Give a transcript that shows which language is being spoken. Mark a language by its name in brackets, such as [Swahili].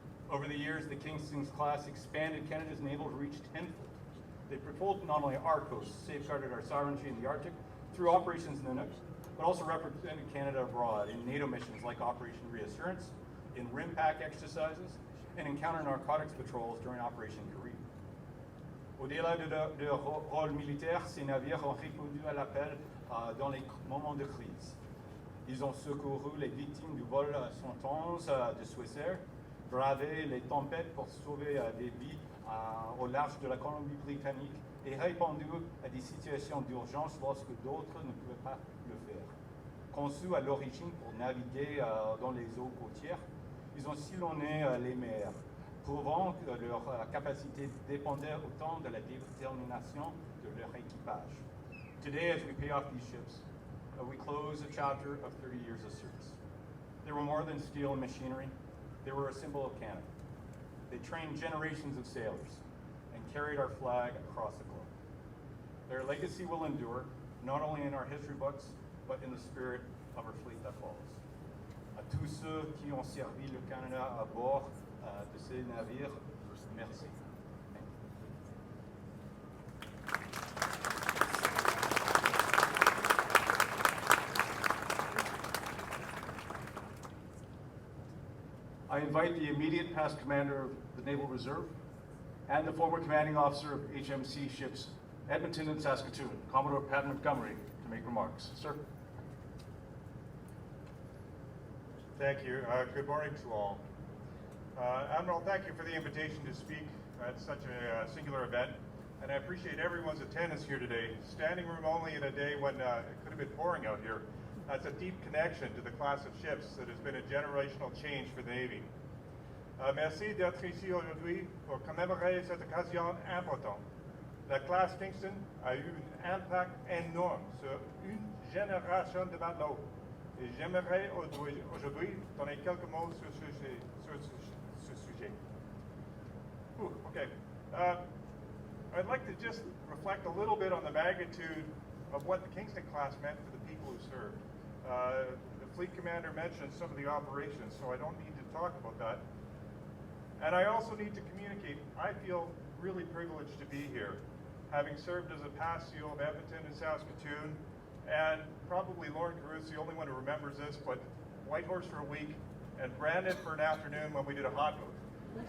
[English] Over the years, the Kingston-class expanded Canada's naval reach tenfold. They patrolled not only our coast, safeguarded our sovereignty in the Arctic through operations in the Nunavut, but also represented Canada abroad in NATO missions like Operation Reassurance, in RIMPAC exercises, and in counter-narcotics patrols during Operation CARIBBE. [French] Au-delà de leur rôle militaire, ces navires ont répondu à l'appel dans les moments de crise. Ils ont secouru les victimes du vol 111 de Swissair, bravé les tempêtes pour sauver des vies au large de la Colombie-Britannique et répondu à des situations d'urgence lorsque d'autres ne pouvaient pas le faire. Conçus à l'origine pour naviguer dans les eaux côtières, ils ont sillonné les mers, prouvant que leur capacité dépendait autant de la détermination de leur équipage. [English] Today, as we pay off these ships, we close a chapter of 30 years of service. They were more than steel and machinery. They were a symbol of Canada. They trained generations of sailors and carried our flag across the globe. Their legacy will endure, not only in our history books, but in the spirit of our fleet that follows. [French] À tous ceux qui ont servi le Canada à bord de ces navires, merci. [English] I invite the immediate past commander of the Naval Reserve and the former commanding officer of HMC ships Edmonton and Saskatoon. Commodore Pat Montgomery to make remarks. Sir. Thank you. Good morning to all. Admiral, thank you for the invitation to speak at such a singular event, and I appreciate everyone's attendance here today. Standing room only in a day when it could have been pouring out here. That's a deep connection to the class of ships that has been a generational change for the Navy. [French] Merci d'être ici aujourd'hui pour commémorer cette occasion importante. La classe Kingston a eu un impact énorme sur une génération de matelots. Et j'aimerais aujourd'hui donner quelques mots sur ce sujet. [English] Okay. I'd like to just reflect a little bit on the magnitude of what the Kingston-class meant for the people who served. The fleet commander mentioned some of the operations, so I don't need to talk about that. And I also need to communicate, I feel really privileged to be here, having served as a past SEAL of Edmonton and Saskatoon, and probably Lauren Carruth's the only one who remembers this, but Whitehorse for a week, and Brandon for an afternoon when we did a hot boat.